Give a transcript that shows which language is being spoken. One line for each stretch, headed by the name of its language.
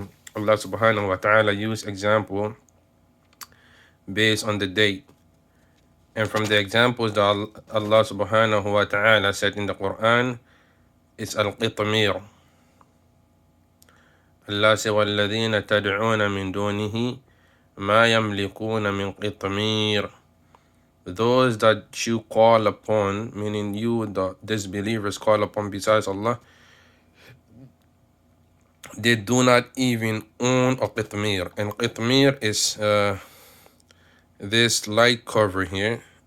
English: Allah subhanahu wa ta'ala used example based on the date. And from the examples that Allah subhanahu wa ta'ala said in the Quran is Qetmeer. Allah said,
Arabic: وَالَّذِينَ تَدْعُونَ مِن دُونِهِ مَا يَمْلِكُونَ مِن قِطْمِيرٍ.
English: Those that you call upon, meaning you, the disbelievers, call upon besides Allah, they do not even own a Qetmeer. And Qetmeer is this light cover here.